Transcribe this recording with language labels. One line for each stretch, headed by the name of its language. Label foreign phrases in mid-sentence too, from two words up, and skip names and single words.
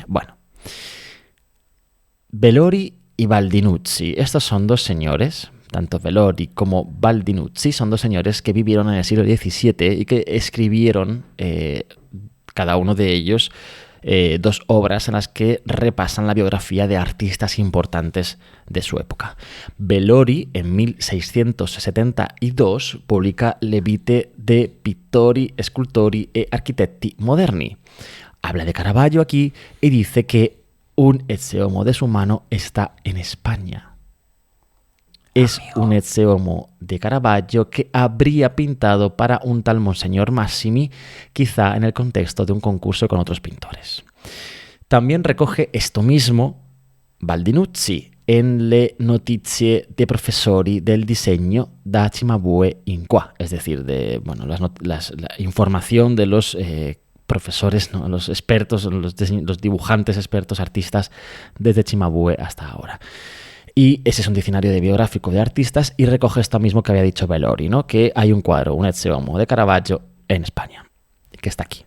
Spanish: Bueno, Velori y Baldinucci, estos son dos señores, tanto Velori como Baldinucci, son dos señores que vivieron en el siglo XVII y que escribieron, cada uno de ellos, dos obras en las que repasan la biografía de artistas importantes de su época. Velori, en 1672, publica Le vite de pittori, scultori e architetti moderni. Habla de Caravaggio aquí y dice que un Ecce Homo de su mano está en España. Es un Ecce Homo de Caravaggio que habría pintado para un tal Monseñor Massimi, quizá en el contexto de un concurso con otros pintores. También recoge esto mismo Baldinucci en Le notizie dei professori del disegno da Cimabue in qua, es decir, de la información de los profesores, ¿no? Los expertos, los dibujantes expertos, artistas desde Cimabue hasta ahora. Y ese es un diccionario biográfico de artistas y recoge esto mismo que había dicho Velori, ¿no? Que hay un cuadro, un Ecce Homo de Caravaggio en España, que está aquí.